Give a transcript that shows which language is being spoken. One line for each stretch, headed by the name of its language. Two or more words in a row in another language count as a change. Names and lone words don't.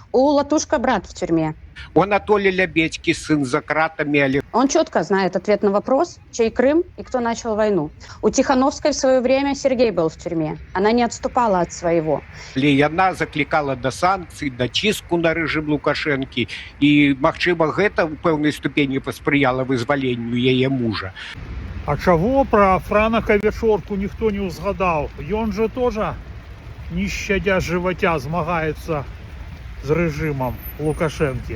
Russian: У Латушка брат в тюрьме. У Анатолия Лебедьки сын за кратами. Он четко знает ответ на вопрос, чей Крым и кто начал войну. У Тихановской в свое время Сергей был в тюрьме. Она не отступала от своего.
Belarusian: Яна заклікала да санкцый, да ціску на рэжым Лукашэнкі. І, магчыма, гэта ў пэўнай ступені паспрыяла вызваленню яе мужа. А чаго пра Франака Вечорку ніхто не ўзгадаў? Ён жа
Russian: тоже, не щадя
Belarusian: жываця, змагаецца з рэжымам Лукашэнкі.